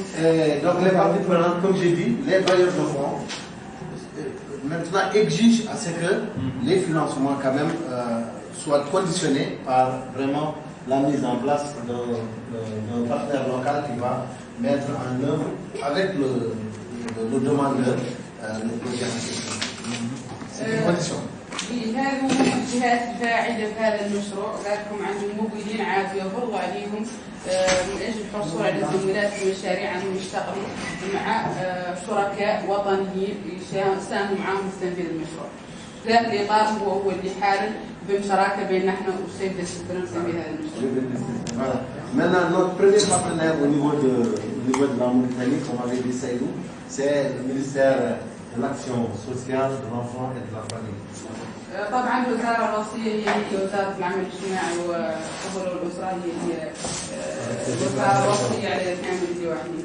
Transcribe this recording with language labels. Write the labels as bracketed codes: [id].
[fr] Et donc les parties prenantes, comme j'ai dit, les bailleurs de fonds, maintenant exigent à ce que les financements quand même soient conditionnés par vraiment la mise en place d'un partenaire local qui va mettre en œuvre avec le demandeur le projet. C'est une condition. [ar] هذه الجهات الفاعلة في هذا المشروع ذاتهم عندهم ممولين عاد يفرضوا عليهم من أجل الحصول على تمويلات المشاريع المشتغلة مع شركاء وطنيين يساهموا معهم في تنفيذ المشروع. في ذات الإطار هو اللي حالا بمشراكة بين نحن والسيف الفرنسي في هذا المشروع. [fr] Maintenant, notre premier partenaire au niveau de la Mauritanie, comme avait dit Saïdou, c'est le ministère de l'Action sociale, de l'Enfant et de la Famille. [ar] طبعا الوزارة الرئيسية هي وزارة العمل الاجتماعي والطفولة والأسرة هي الوزارة الرئيسية على كامل الجوانب.